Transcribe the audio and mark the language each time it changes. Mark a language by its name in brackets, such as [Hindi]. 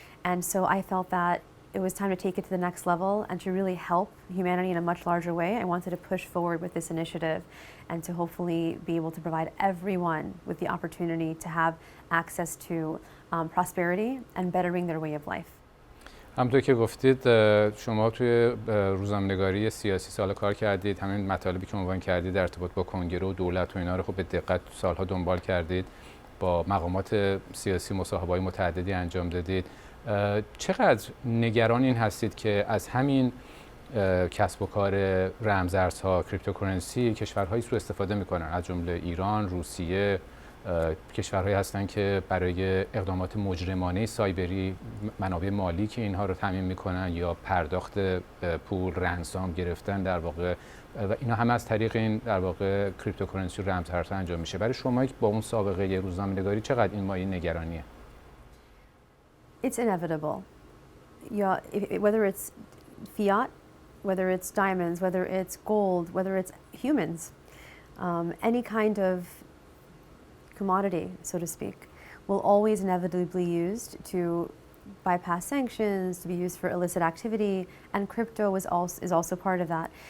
[English] And so I felt that it was time to take it to the next level and to really help humanity in a much larger way. I wanted to push forward with this initiative and to hopefully be able to provide everyone with the opportunity to have access to prosperity and bettering their way of life. [Persian] همونطور که گفتید شما توی روزنامه‌نگاری سیاسی سال کار کردید، همین مطالبی که عنوان کردید در ارتباط با کنگره و دولت و اینا رو خب به دقت سالها دنبال کردید، با مقامات سیاسی مصاحبه‌های متعددی انجام دادید. چقدر نگران این هستید که از همین کسب و کار رمزارزها کریپتوکارنسی کشورهایی سوء استفاده میکنن، از جمله ایران، روسیه، کشورهایی هستن که برای اقدامات مجرمانه سایبری منابع مالی که اینها رو تامین میکنن یا پرداخت پول، رنسام گرفتن در واقع، و اینا هم از طریق این در واقع کریپتوکارنسی و رمزارزها انجام میشه. برای شما با اون سابقه روزنامه‌نگاری چقدر این مایه نگرانیه؟ [English] It's inevitable. Whether it's fiat, whether it's diamonds, whether it's gold, whether it's humans, any kind of commodity, so to speak, will always inevitably be used to bypass sanctions, to be used for illicit activity, and crypto is also part of that.